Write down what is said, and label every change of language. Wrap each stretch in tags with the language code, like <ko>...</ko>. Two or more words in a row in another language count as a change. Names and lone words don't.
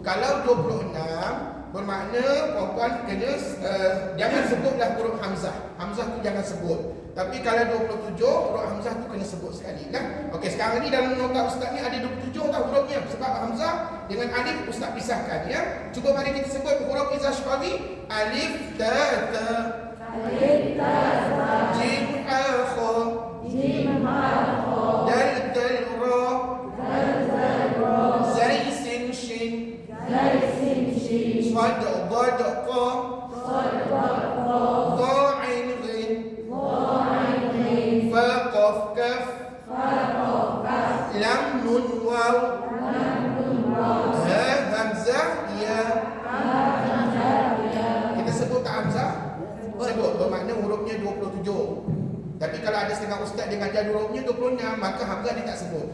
<ms>Kalau 26 bermakna puan-puan kena jangan sebutlah huruf hamzah. Hamzah tu jangan sebut. Tapi kalau 27 huruf hamzah tu kena sebut sekali kan. Okey, sekarang ni dalam nota ustaz ni ada 27 tau hurufnya. Sebab hamzah dengan alif ustaz pisahkan ya. Cuba mari kita sebut huruf</ms> <ar>إظهار شفوي. ألف تا تا، جيم حا خا، دال دال را, زاي سين شين, صاد ضاد qa, ضا عين غين, فا قاف كاف، لام نون واو، ها همزة يا.</ar> <ms>Kita sebut tak hamzah? Sebut, bermakna hurufnya 27. Tapi kalau ada setengah ustaz dia ngajar hurufnya 26, maka hamzah dia tak sebut.</ms>